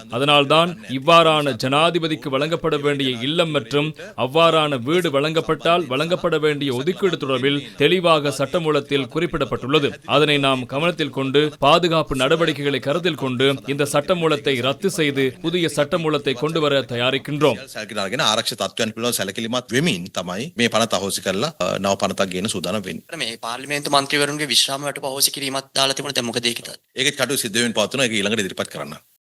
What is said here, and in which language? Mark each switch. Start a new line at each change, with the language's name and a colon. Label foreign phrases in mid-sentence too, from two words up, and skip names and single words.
Tamil: அதனால்தான் இவ்வாறான ஜனாதிபதிக்கு வழங்கப்பட வேண்டிய இல்லம் மற்றும் அவ்வாறான வீடு வழங்கப்பட்டால் வழங்கப்பட வேண்டிய ஒதுக்கீடு தொடர்பில் தெளிவாக சட்டமூலத்தில் குறிப்பிடப்பட்டுள்ளது. அதனை நாம் கவனத்தில் கொண்டு பாதுகாப்பு நடவடிக்கைகளை கருத்தில் கொண்டு இந்த சட்டமூலத்தை ரத்து செய்து புதிய சட்டமூலத்தை கொண்டு வர தயாரிக்கின்றோம்.
Sinhala: සැලකිලාගෙන ආරක්ෂිත තත්ත්වයන් පිළිබඳව සැලකිලිමත් වෙමින් තමයි මේ පනත අහෝසි කරලා නව පනතක් ගේන සූදානම් වෙන්නේ. මේ පාර්ලිමේන්තු මන්ත්‍රීවරුන්ගේ විශ්‍රාම වැටුප අහෝසි කිරීමත් දාලා තිබුණා. දැන් මොකද ඒකට? ඒකත් කටයුතු සිද්ධ වෙමින් පවත්වනවා. ඒක ඊළඟට ඉදිරිපත් කරන්න.